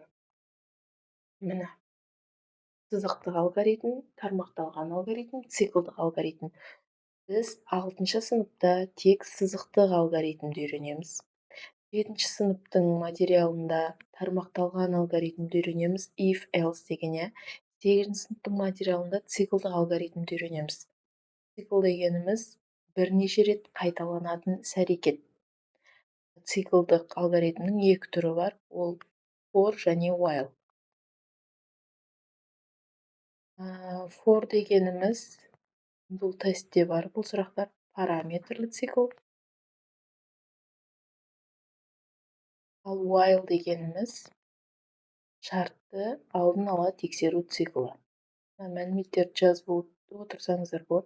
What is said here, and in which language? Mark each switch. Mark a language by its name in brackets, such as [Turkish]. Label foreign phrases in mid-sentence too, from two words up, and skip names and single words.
[Kazakh] Міне, сызықтық алгоритм, тармақталған алгоритм, циклдық алгоритм. Біз 6-шы сыныпта тек сызықтық алгоритмді үйренеміз. 7-ші сыныптың материалында тармақталған алгоритмді үйренеміз, [English] if else [Kazakh] деген. 8-ші сыныптың материалында циклдық алгоритмді үйренеміз. Цикл дегеніміз бірнеше рет қайталанатын іс-әрекет. Циклдық алгоритмнің 2 түрі бар, ол for және while. For дегеніміз, бұл тестте бар бұл сұрақтар, параметрлі цикл. Ал while дегеніміз шартты алдын ала тексеру циклі. Мәліметтерді жазып отырсаңыздар болады.